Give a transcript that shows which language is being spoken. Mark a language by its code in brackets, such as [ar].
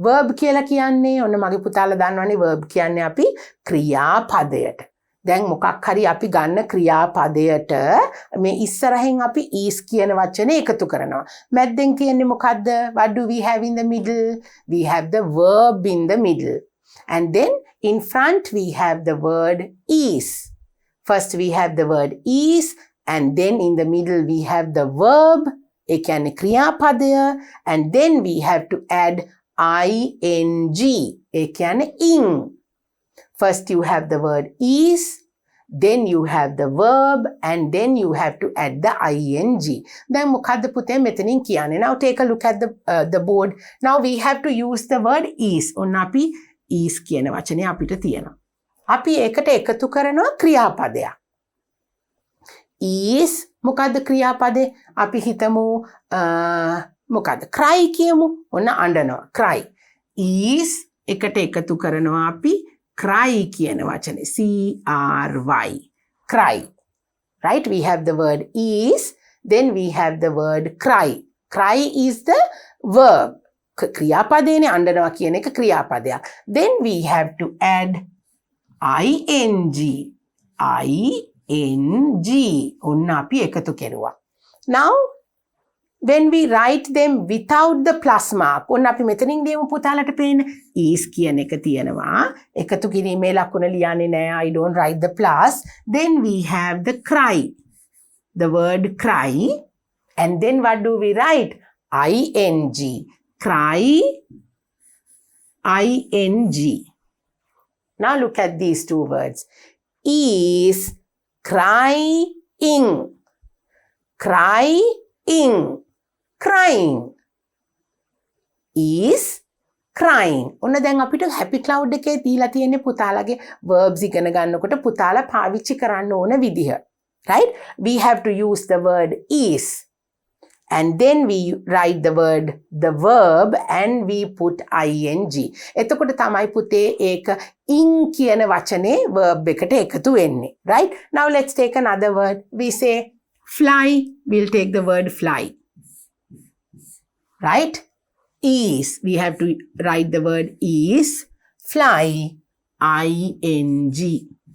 [si] Verb කියලා කියන්නේ ඔන්න මගේ පුතාලා දන්නවනේ verb කියන්නේ අපි ක්‍රියාපදයට. දැන් මොකක් හරි අපි ගන්න ක්‍රියාපදයට මේ ඉස්සරහින් අපි is කියන වචනේ එකතු කරනවා. මැද්දෙන් තියෙන්නේ මොකද්ද? [en] What do we have in the middle? We have the verb in the middle. And then in front we have the word is. First we have the word is and then in the middle we have the verb. [si] ඒ කියන්නේ ක්‍රියාපදය. [en] And then we have to add ing. [si] ඒ කියන්නේ [en] ing. First you have the word is, then you have the verb, and then you have to add the ing. [si] දැන් මොකද්ද පුතේ මෙතනින් කියන්නේ? [en] Now take a look at the board. Now we have to use the word is. [si] ඔන්න අපි is කියන වචනේ අපිට තියෙනවා. අපි ඒකට එකතු කරනවා ක්‍රියාපදයක්. is මොකද්ද ක්‍රියාපදේ? අපි හිතමු මොකද්ද? cry කියමු. ඔන්න අඬනවා. cry. is එකට එකතු කරනවා අපි cry කියන වචනේ. [en] C-R-Y. cry. Right? We have the word is, then we have the word cry. cry is the verb. [si] ක්‍රියාපදේනේ අඬනවා කියන එක ක්‍රියාපදයක්. [en] Then we have to add ing. [si] ing. ඔන්න අපි එකතු කෙරුවා. [en] Now when we write them without the plus mark, [si] ඔන්න අපි මෙතනින් ලියමු පුතාලට පේන්න. is කියන එක තියෙනවා. එකතු කිරීමේ ලකුණ ලියන්නේ නැහැ. [en] I don't write the plus. Then we have the cry. The word cry. And then what do we write? ing. Cry. ing. Now look at these two words. Is crying. Crying. Crying. Is crying. [si] ඔන්න දැන් අපිට happy cloud එකේ දීලා තියෙන්නේ පුතාලගේ verbs ඉගෙන ගන්නකොට පුතාලා පාවිච්චි කරන්න ඕන විදිහ. [en] Right? We have to use the word is. And then we write the verb and we put ing. [si] එතකොට තමයි පුතේ ඒක in කියන වචනේ verb එකට එකතු වෙන්නේ. [en] Right? Now let's take another word. We say fly. We'll take the word fly. Right? Is. We have to write the word is. Fly. ing.